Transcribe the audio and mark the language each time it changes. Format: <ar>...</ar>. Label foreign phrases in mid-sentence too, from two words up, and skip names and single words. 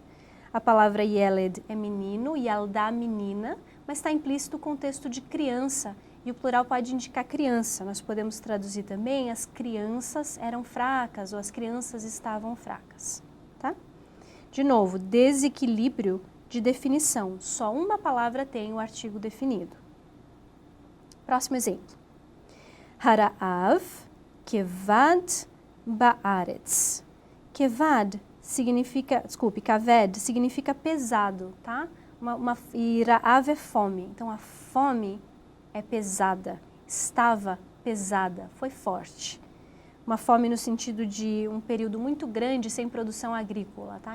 <pt>A palavra yeled é menino, yaldá menina, mas está implícito o contexto de criança, e o plural pode indicar criança. Nós podemos traduzir também as crianças eram fracas, ou as crianças estavam fracas, tá? De novo, desequilíbrio de definição. Só uma palavra tem o artigo definido. Próximo exemplo.</pt> <he>Haraav, kevad, baaretz.</he> <pt>Kevad significa, kaved significa pesado, tá? E raav é fome. Então, a fome é pesada, estava pesada, foi forte. Uma fome no sentido de um período muito grande sem produção agrícola, tá?</pt>